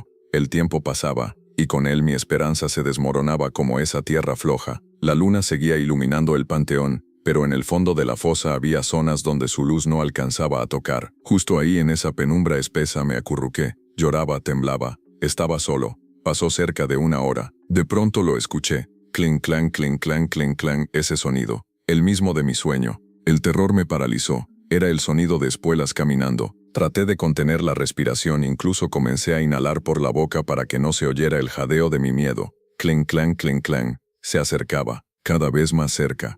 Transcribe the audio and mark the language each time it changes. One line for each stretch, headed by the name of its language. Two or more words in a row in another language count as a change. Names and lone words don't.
Spanish: El tiempo pasaba, y con él mi esperanza se desmoronaba como esa tierra floja. La luna seguía iluminando el panteón, pero en el fondo de la fosa había zonas donde su luz no alcanzaba a tocar. Justo ahí en esa penumbra espesa me acurruqué. Lloraba, temblaba. Estaba solo. Pasó cerca de una hora. De pronto lo escuché. Clink, clang, clink, clang, clink, clang, ese sonido. El mismo de mi sueño. El terror me paralizó. Era el sonido de espuelas caminando. Traté de contener la respiración, incluso comencé a inhalar por la boca para que no se oyera el jadeo de mi miedo. Clink, clang, clink, clang. Se acercaba, cada vez más cerca.